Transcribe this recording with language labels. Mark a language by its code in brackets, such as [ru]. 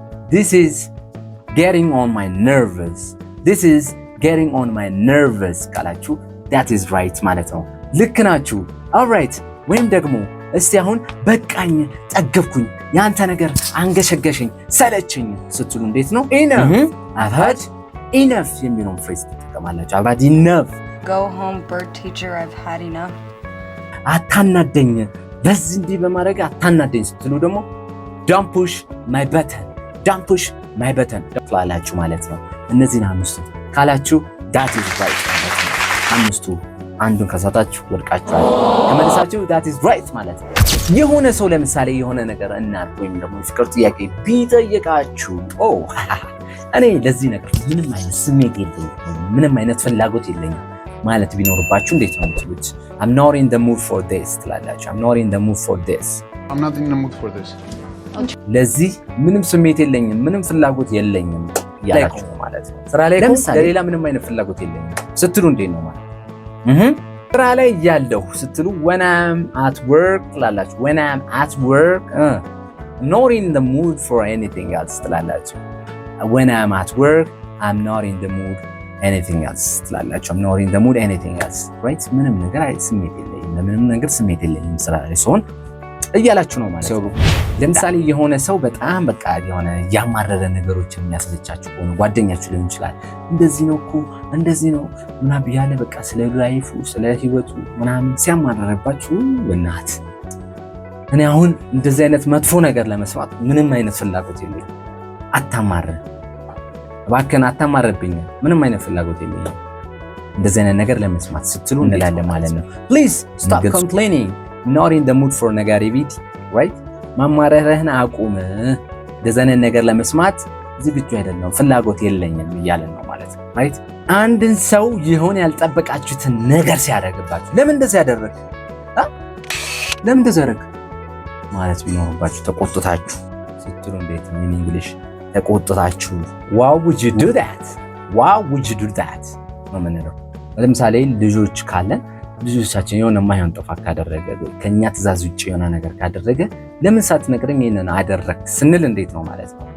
[en] This is getting on my nerves, [am] this is getting on my nerves ካላችሁ [en] that is right [am] ማለት ነው። ልክ ናችሁ። alright ወይም ደግሞ እስቲ አሁን በቃኝ፣ ጠገብኩኝ፣ ያንተ ነገር አንገሸገሸኝ፣ ሰለቸኝ ስትሉ እንዴት ነው? [en] enough I've had enough [am] የሚለውን ፍሬዝ ትጠቀማላችሁ። [en] I've had enough go home bird teacher, I've had enough። [am] አታናደኝ፣ በዚህ እንዲህ በማድረግ አታናደኝ ስትሉ ደግሞ [en] don't push my button, [am] don't push my button ትላላችሁ ማለት ነው። እነዚህን 5 ካላችሁ [en] that is right [am] ማለት ነው። 5ቱ አንዱን ከሳታችሁ ወድቃችኋል። ተመልሳችሁ that is right ማለት ነው። የሆነ ሰው ለምሳሌ የሆነ ነገር እናት ወይም ደግሞ ፍቅር ጥያቄ ቢጠይቃችሁ እኔ ለዚህ ነገር ምንም አይነት ስሜት የለኝም፣ ምንም አይነት ፍላጎት የለኝም ማለት ቢኖርባችሁ እንዴት ነው የምትሉት? [en] I'm not in the mood for this [am] ትላላችሁ። [en] I'm not in the mood for this, I'm not in the mood for this። [am] ለዚህ ምንም ስሜት የለኝም፣ ምንም ፍላጎት የለኝም ያላችሁ ማለት ነው። ስራ ላይ ለሌላ ምንም አይነት ፍላጎት የለኝም ስትሉ እንዴት ነው ማለት? ስራ ላይ ያለሁ ስትሉ [en] when I'm at work [am] ትላላችሁ። [en] when I'm at work not in the mood for anything else ትላላችሁ። when I'm at work I'm not in the mood anything else ትላላችሁ። I'm not in the mood anything else, right? [am] ምንም ነገር ስሜት የለኝም፣ ለምንም ነገር ስሜት የለኝም ስራ ላይ ሲሆን እያላችሁ ነው ማለት ነው። ለምሳሌ የሆነ ሰው በጣም በቃ የሆነ ያማረረ ነገሮችን የሚያስለቻችሁ ሆነ ጓደኛችሁ ሊሆን ይችላል። እንደዚህ ነው እኮ እንደዚህ ነው ምናምን ቢያለ በቃ ስለ ላይፉ ስለ ህይወቱ ምናምን ሲያማረረባችሁ እናት እኔ አሁን እንደዚህ አይነት መጥፎ ነገር ለመስማት ምንም አይነት ፍላጎት የለኝም። አታማረ እባክህን አታማረብኝ፣ ምንም አይነት ፍላጎት የለኝም እንደዚህ አይነት ነገር ለመስማት ስትሉ እንላለን ማለት ነው። [en] Please stop complaining, not in the mood for negativity, right? [am] ማማረርህን አቁም፣ እንደዚህ አይነት ነገር ለመስማት ዝግጁ አይደለም፣ ፍላጎት የለኝም እያለን ነው ማለት ነው። right? አንድን ሰው የሆነ ያልጠበቃችሁትን ነገር ሲያደርግባችሁ ለምን እንደዚህ ያደረግ ለምን እንደዚህ ያደረግ ማለት ቢኖርባችሁ ተቆጥታችሁ ስትሉ እንዴት ነው [en] in English? ተቆጥታችሁ why would you do that? why would you do that [am] ነው የምንለው። ለምሳሌ ልጆች ካለን ልጆቻችን የሆነ የማይሆን ጥፋት ካደረገ ከኛ ትእዛዝ ውጭ የሆነ ነገር ካደረገ ለምን ሳትነግረኝ ይሄንን አደረክ ስንል እንዴት ነው ማለት ነው?